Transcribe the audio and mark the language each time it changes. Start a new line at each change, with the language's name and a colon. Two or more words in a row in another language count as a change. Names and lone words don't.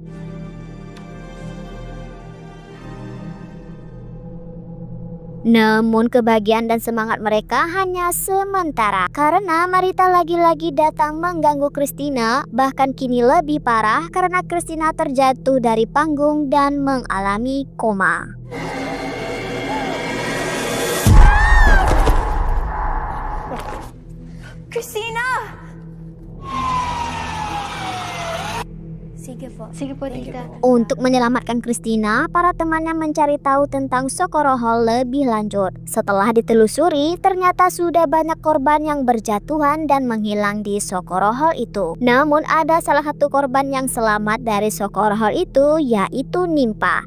Indonesian: Namun kebahagiaan dan semangat mereka hanya sementara karena Marita lagi-lagi datang mengganggu Christina, bahkan kini lebih parah karena Christina terjatuh dari panggung dan mengalami koma. Christina!
Filipino: Sige po, tita.
Indonesian: Untuk menyelamatkan Christina, para temannya mencari tahu tentang Socorro Hall lebih lanjut. Setelah ditelusuri, ternyata sudah banyak korban yang berjatuhan dan menghilang di Socorro Hall itu. Namun ada salah satu korban yang selamat dari Socorro Hall itu, yaitu Nimpa.